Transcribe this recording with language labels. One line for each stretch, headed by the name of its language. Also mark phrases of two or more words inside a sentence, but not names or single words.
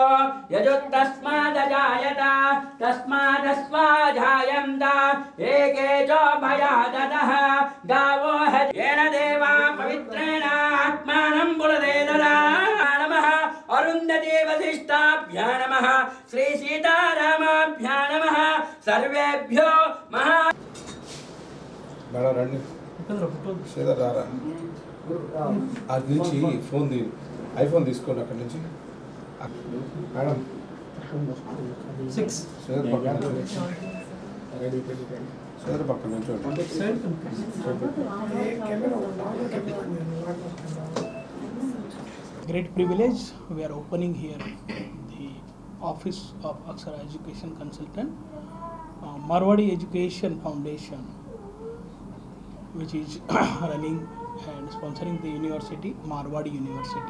Sanskrit: यजुस्तस्मादजायत तस्मादस्वाजायन्त एके च भयादतः गावो येन देवा पवित्रेण आत्मानं पुरते ददा नमः अरुन्धती वसिष्ठाभ्यां नमः श्री सीतारामाभ्यां नमः सर्वेभ्यो महा
Telugu: మేడం రండి శ్రీధర్ రారా అది నుంచి ఫోన్ ఐఫోన్ తీసుకోండి అక్కడి నుంచి మేడం శ్రీధర్ పక్కన నుంచి
English: Great privilege. We are opening here the office of Akshara Education Consultant, Marwadi Education Foundation, which is running and sponsoring the university, Marwadi University.